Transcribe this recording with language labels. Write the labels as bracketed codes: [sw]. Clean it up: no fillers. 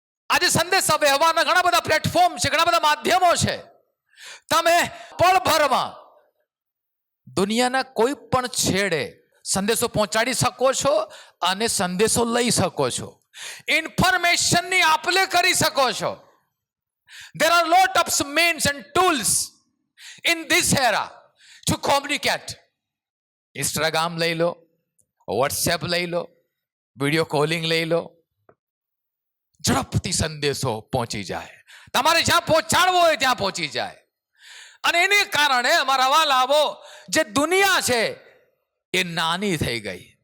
[gu] આજે સંદેશા વ્યવહારના ઘણા બધા પ્લેટફોર્મ છે, ઘણા બધા માધ્યમો છે. તમે પળભરમાં દુનિયાના કોઈ પણ છેડે સંદેશો પહોંચાડી શકો છો અને સંદેશો લઈ શકો છો. ઇન્ફોર્મેશનની આપ-લે કરી શકો છો. [en] There are lot of means and tools in this era to communicate. [gu] Instagram લઈ લો, વોટ્સએપ લઈ લો, વિડીયો કોલિંગ લઈ લો, ઝડપથી સંદેશો પહોંચી જાય, તમારે જ્યાં પહોંચાડવો હોય ત્યાં પહોંચી જાય. અને એને કારણે અમારા વાલાઓ, જે દુનિયા છે એ નાની થઈ ગઈ.